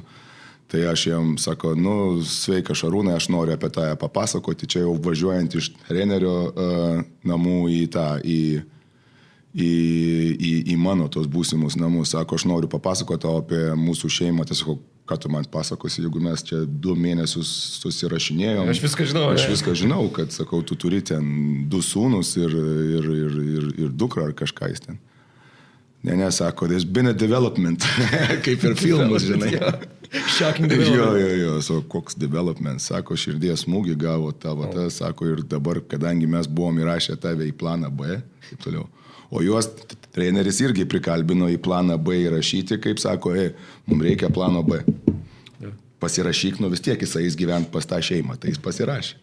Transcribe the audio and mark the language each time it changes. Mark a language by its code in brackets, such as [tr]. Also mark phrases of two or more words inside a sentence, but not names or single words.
[lt] Tai aš jam sako, sveika Šarūnai, aš noriu apie tą papasakoti, čia jau važiuojant iš trenerio namų į mano tos būsimus namus. Sako, aš noriu papasakoti apie mūsų šeimą. Tai sako, ką tu man pasakosi, jeigu mes čia 2 mėnesius susirašinėjom. Aš viską žinau. Kad, sakau, tu turi ten 2 sūnus ir dukrą ar kažką jis ten. Ne, sako, [en] there's been a development, [lt] kaip ir filmus, žinai. [en] Shocking development. [lt] Jo, so, koks development, sako, širdies smūgį gavo tavo, sako, ir dabar, kadangi mes buvom įrašę tave į planą B, taip toliau. O juos treneris irgi prikalbino į planą B įrašyti, kaip sako, mums reikia plano B. Pasirašyk, vis tiek jis gyvent pas tą šeimą, tai jis pasirašė.